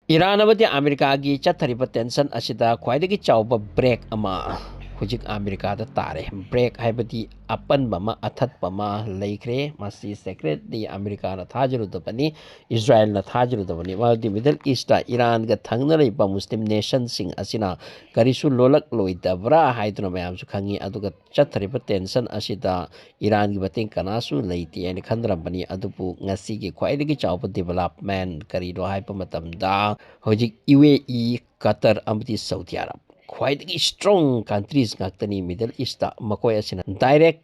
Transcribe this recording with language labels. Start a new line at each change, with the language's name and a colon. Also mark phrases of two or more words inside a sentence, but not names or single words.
Manipuri: Iran amadi America gi chathariba tension asida khwaidagi chawba break ama hujik America da tare break haibadi apan bama athat bama leikre masi secret di America na thajiru dabani Israel na thajiru dabani wadi Middle East ta Iran ga thangna leiba
English: Muslim nation
Manipuri: sing asina karisu lolak loidabra haiduna mayam su khangi aduga chathariba tension asida Iran gi bating kanasu leiti ani khandrabani adubu ngasi gi khwaidagi chawba development karido haipa matamda hojik UAE Qatar amati Saudi Arab khwaidagi
English: strong countries
Manipuri: ngaktani Middle East ta makoi asina direct